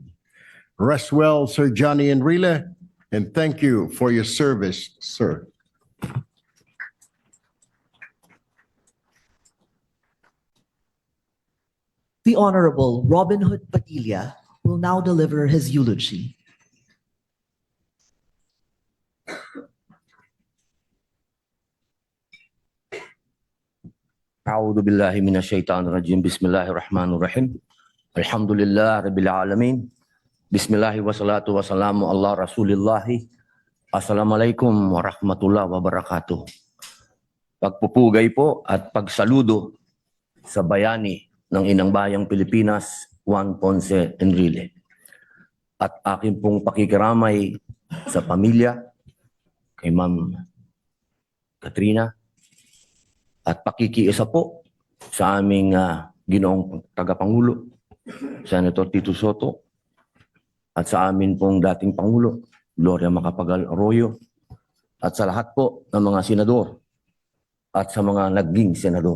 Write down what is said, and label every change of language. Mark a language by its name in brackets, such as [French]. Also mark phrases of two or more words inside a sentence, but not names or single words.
[English] Rest well, Sir Johnny Enrile, and thank you for your service, sir. The Honorable Robin Hood Padilla will now deliver his eulogy. [Arabic] أعوذ بالله من الشيطان الرجيم بسم الله الرحمن الرحيم الحمد لله رب العالمين بسم الله والصلاة والسلام على رسول الله. السلام عليكم ورحمة الله وبركاته. [Filipino] Pagpupugay po at pagsaludo sa bayani ng Inang Bayang Pilipinas, Juan Ponce Enrile. At akin pong pakikiramay sa pamilya, kay Ma'am Katrina, at pakikiisa po sa aming ginoong tagapangulo, Senator Tito Soto, at sa amin pong dating Pangulo, Gloria Macapagal Arroyo, at sa lahat po ng mga senador at sa mga naging senador.